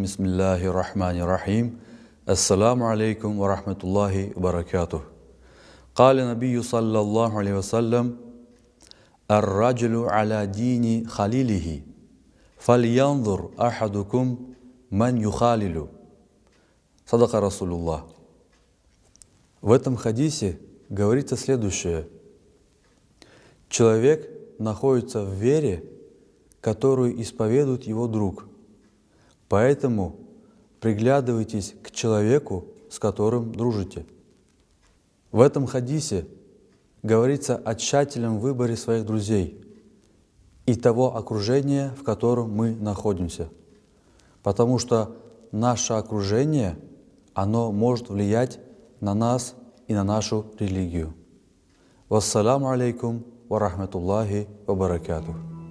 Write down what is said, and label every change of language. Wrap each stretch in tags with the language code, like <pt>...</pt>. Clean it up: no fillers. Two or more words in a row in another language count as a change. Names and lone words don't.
<ar>بسم الله الرحمن الرحيم. السلام عليكم ورحمة الله وبركاته. قال النبي صلى الله عليه وسلم: الرجل على دين خليله، فلينظر أحدكم من يخالل. صدق رسول الله.</ar> <ru>В этом хадисе говорится следующее. Человек находится в вере, которую исповедует его друг. Поэтому приглядывайтесь к человеку, с которым дружите. В этом хадисе говорится о тщательном выборе своих друзей и того окружения, в котором мы находимся. Потому что наше окружение, оно может влиять на нас и на нашу религию.</ru> <ar>والسلام عليكم ورحمة الله وبركاته.</ar>